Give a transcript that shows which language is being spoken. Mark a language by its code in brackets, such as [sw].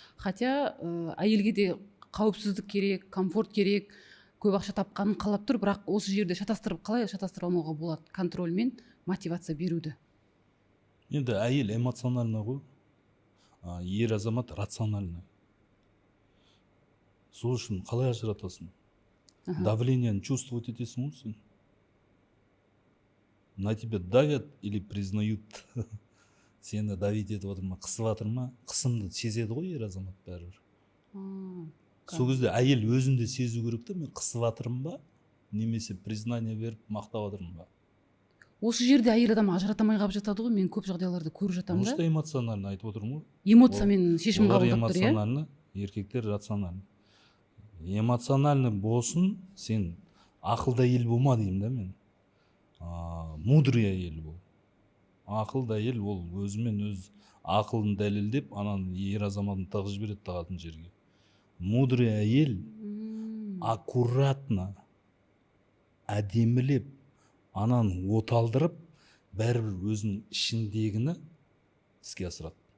[kk] Хотя әйелге де қауіпсіздік керек, комфорт керек, көп ақша тапқанын қалап тұр, бірақ осы жерде қалай шатастырып алмауға болады контроль мен мотивация беруді? Енді әйел эмоционально ғой, ер азамат рационально. Сол үшін қалай ажыратасың? Давлениені чувствовать етесің ғой сен. [ru] На тебя давят или признают? [kk] Сені давить етіп отыр ма, қысып жатыр ма? Қысымды сезеді ғой ер азамат бәрібір. Сол кезде әйел өзінде сезу керек та, мен қысып жатырмын ба, немесе признание беріп мақтап жатырмын ба? Осы жерде әйел адам ажыратамай қалып жатады ғой, мен көп жағдайларды көріп жатамын да. [ru] Просто эмоционально [kk] айтып отырмын ғой. Эмоциямен шешім қабылдап тұр, иә? Эмоционально, еркектер рационально. Эмоционально болсын, сен ақылды әйел болма деймін да мен. Мудрый әйел бол. Ақылды әйел ол өзімен өз ақылын дәлелдеп, анан ер азаматын тығып жібереді тағатын жерге. Мудрый әйел аккуратно, әдемілеп, анан оталдырып, бәрібір өзінің ішіндегіні іске асырады.